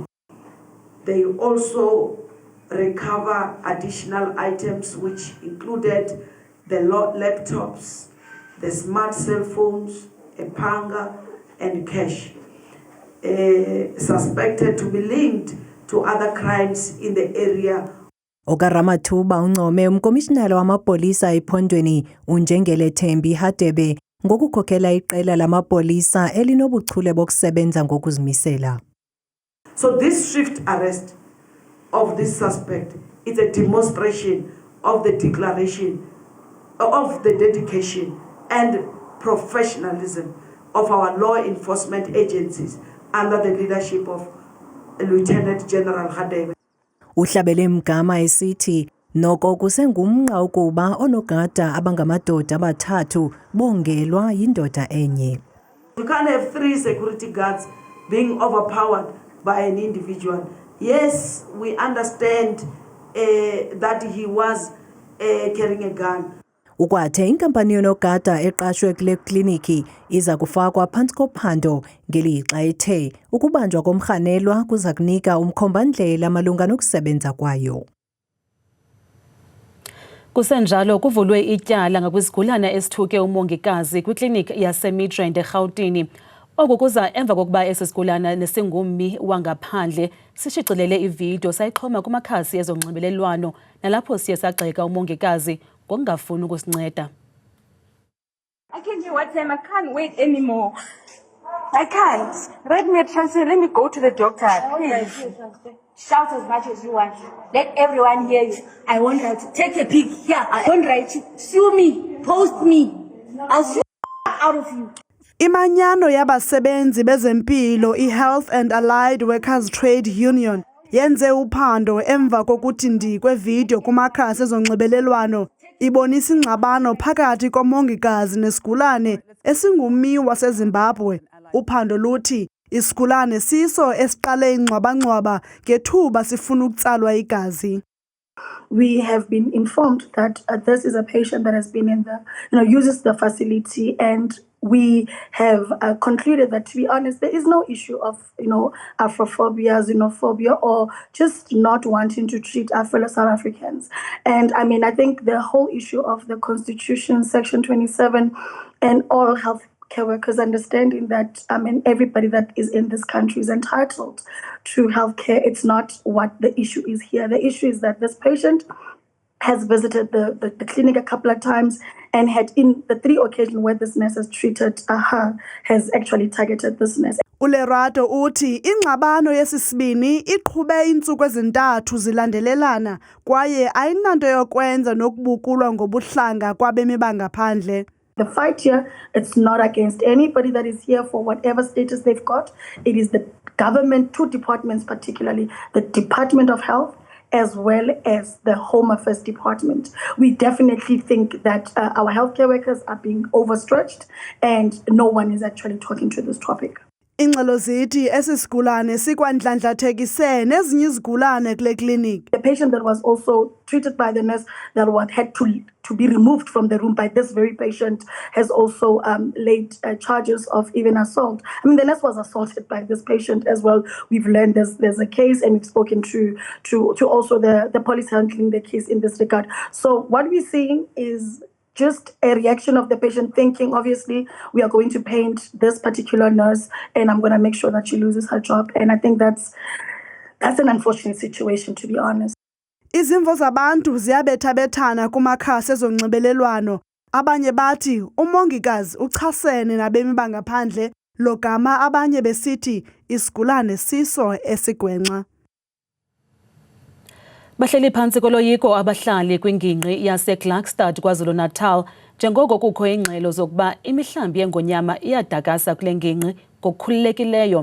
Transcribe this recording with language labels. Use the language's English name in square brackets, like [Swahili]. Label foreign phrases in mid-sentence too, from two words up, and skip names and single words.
[English] They also recover additional items which included the laptops, the smart cell phones, a panga, and cash, suspected to be linked to other crimes in the area. [Xhosa] OkaRamathuba uncome umkomishinala wamapolisa ephondweni uNjengele Thembi Hadebe ngokukhokhela iqela lamapolisa elinobuchule bokusebenza ngokuzimisela. [English] So this swift arrest of this suspect is a demonstration of the declaration of the dedication and professionalism of our law enforcement agencies under the leadership of Lieutenant General Hadebe. [Xhosa] Uhlabele Mgama esithi noko kusengumnqa ukuba onogada abangamadoda abathathu bongelwa yindoda enye. [English] We can't have 3 security guards being overpowered by an individual. Yes, we understand that he was carrying a gun. [Xhosa] Ukwathe inkampani yonogada eqashwe kule kliniki iza kufakwa phantsi kophando ngelixa ethe ukubanjwa komrhanelwa kuza kunika umkhombandlela malunga nokusebenza kwayo. Kusenjalo kuvulwe ityala ngakwisigulana esithuke umongikazi kwikliniki yaseMidrand eRhawutini. Oku kuza emva kokuba esi sigulana nesingummi wangaphandle sishicilele ividiyo sayixhoma kumakhasi ezonxibelelwano nalapho siye sagxeka umongikazi ngokungafuni ukusinceda. [English] I can't hear what time. I can't wait anymore. I can't. Write me a transfer. Let me go to the doctor. Please. Shout as much as you want. Let everyone hear you. I won't write you. Take a pic. Yeah, I won't write you. Sue me. Post me. I'll sue out of you. [Xhosa] Imanyano yabasebenzi bezempilo iHealth and Allied Workers Trade Union yenze uphando emva kokuthi ndikwe video kumakhasi ezonxibelelwano ibonisa ingxabano phakathi komongikazi nesigulane esingummi waseZimbabwe. Uphando luthi isigulane siso esiqale ingxwabangxwaba ngethuba sifuna ukutsalwa igazi. [English] We have been informed that this is a patient that has been in the, uses the facility, and we have concluded that, to be honest, there is no issue of, Afrophobia, xenophobia, or just not wanting to treat our fellow South Africans. And I mean, I think the whole issue of the Constitution, Section 27, and all health care workers understanding that everybody that is in this country is entitled to healthcare. It's not what the issue is here. The issue is that this patient has visited the clinic a couple of times and had, in the 3 occasions where this nurse has treated her, has actually targeted this nurse. [Xhosa] uLerato uthi ingxabano yesisibini iqhube iintsuku ezintathu zilandelelana kwaye ayinanto yokwenza nokubukulwa ngobuhlanga kwabemi bangaphandle. [English] The fight here, it's not against anybody that is here for whatever status they've got. It is the government, 2 departments particularly, the Department of Health as well as the Home Affairs Department. We definitely think that our healthcare workers are being overstretched and no one is actually talking to this topic. [Xhosa] Ingxelo zithi esisigulane sikwandlandlathekise nezinye izigulane kule clinic. [English] The patient that was also treated by the nurse that had to be removed from the room by this very patient has also laid charges of even assault. I mean, the nurse was assaulted by this patient as well. We've learned there's a case, and we've spoken to also the police handling the case in this regard. So what we're seeing is just a reaction of the patient thinking, obviously, we are going to paint this particular nurse and I'm going to make sure that she loses her job. And I think that's an unfortunate situation, to be honest. [Xhosa] Izimvo zabantu ziyabethabethana kumakhasi ezonxibelelwano Abanye bathi umongikazi uchasene nabemi bangaphandle logama abanye besithi isigulane siso esigwenxa. Bahleli phansi koloyiko abahlali kwingingqi yaseKlakstad KwaZulu-Natal njengoko kukho ingxelo zokuba imihlambi yengonyama iyadakasa kule ngingqi ngokukhululekileyo.